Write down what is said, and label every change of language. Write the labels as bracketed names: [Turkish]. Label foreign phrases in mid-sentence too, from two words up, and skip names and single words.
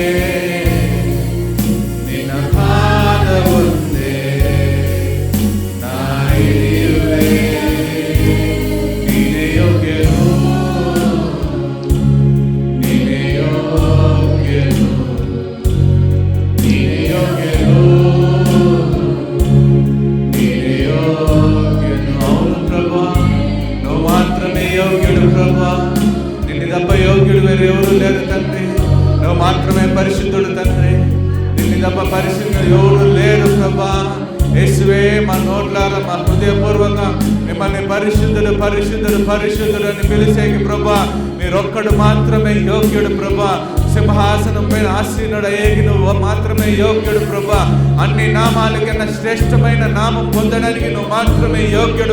[Kannada] ನಿನ್ನ ಪಾದವುಂದೆ ನಾ ಹಿಡಿಯುವೆ ನೀನೇ ಯೋಗ್ಯನು ನೀನೇ ಯೋಗ್ಯನು ನೀನೇ ಯೋಗ್ಯನು ನೀನೇ ಯೋಗ್ಯನು [Telugu] అవును ప్రభా నువ్వు మాత్రమే యోగ్యుడు ప్రభా నిన్ను తప్ప యోగ్యుడు వేరు ఎవరు లేరు తండ్రి నువ్వు మాత్రమే పరిశుద్ధుడు తండ్రి నిన్ను తప్ప పరిశుద్ధుడు ఎవరు లేరు ప్రభా యేసువే మా నోట్లారా మా హృదయపూర్వకంగా మిమ్మల్ని పరిశుద్ధుడు పరిశుద్ధుడు పరిశుద్ధుడు అని పిలిచేకి ప్రభా మీరొక్కడు మాత్రమే యోగ్యుడు ప్రభా సింహాసనం పైన ఆసీనుడు అయ్యేకి నువ్వు మాత్రమే యోగ్యుడు ప్రభా అన్ని నామాల కన్నా శ్రేష్టమైన నామం పొందడానికి నువ్వు మాత్రమే యోగ్యుడు